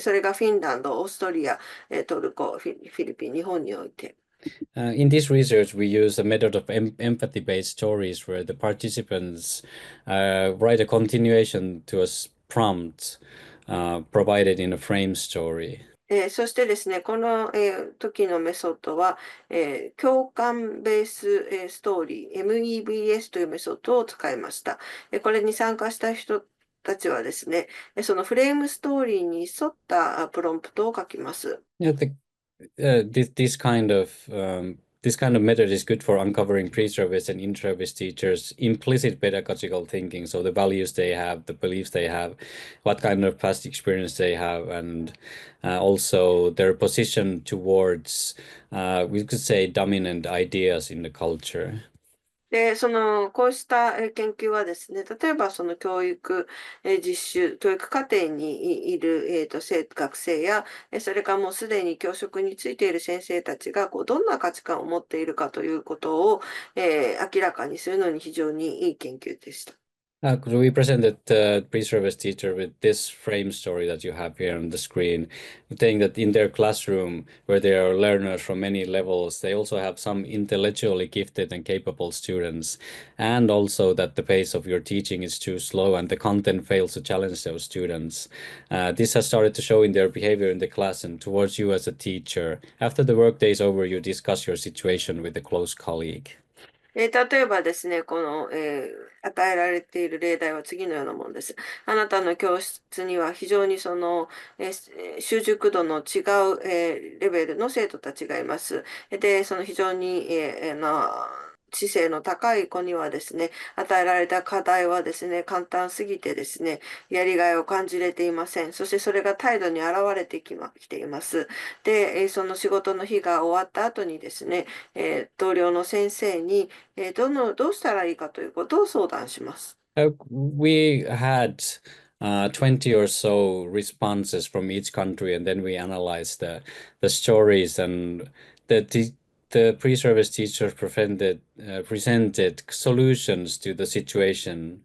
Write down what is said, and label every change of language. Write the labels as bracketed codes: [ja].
[ja] それがフィンランド、オーストリア、トルコ、フィリピン、日本において。 [en] In this research, we use a method of empathy-based stories where the participants write a continuation to a prompt provided in a frame story. [ja] そしてですね、この、時のメソッドは、共感ベース、ストーリー、MEBS というメソッドを使いました。これに参加した人たちはですね、そのフレームストーリーに沿ったプロンプトを書きます。 [en] Yeah, this kind of method is good for uncovering pre-service and in-service teachers' implicit pedagogical thinking, so the values they have, the beliefs they have, what kind of past experience they have, and also their position towards, we could say, dominant ideas in the culture. [ja] で、こうした研究はですね、例えばその教育課程にいる、学生や、それからもうすでに教職についている先生たちが、どんな価値観を持っているかということを、明らかにするのに非常にいい研究でした。 [en] Could we presented the pre-service teacher with this frame story that you have here on the screen, saying that in their classroom, where there are learners from many levels, they also have some intellectually gifted and capable students, and also that the pace of your teaching is too slow and the content fails to challenge those students. This has started to show in their behavior in the class and towards you as a teacher. After the workday is over, you discuss your situation with a close colleague. [ja] 例えばですね、与えられている例題は次のようなものです。あなたの教室には非常に習熟度の違う、レベルの生徒たちがいます。で、その非常に、知性の高い子にはですね、与えられた課題はですね、簡単すぎてですね、やりがいを感じれていません。そしてそれが態度に現れてきています。で、その仕事の日が終わった後にですね、同僚の先生に、どうしたらいいかということを相談します。 [en] We had 20 or so responses from each country, and then we analyzed the stories, and the pre-service teachers presented solutions to the situation.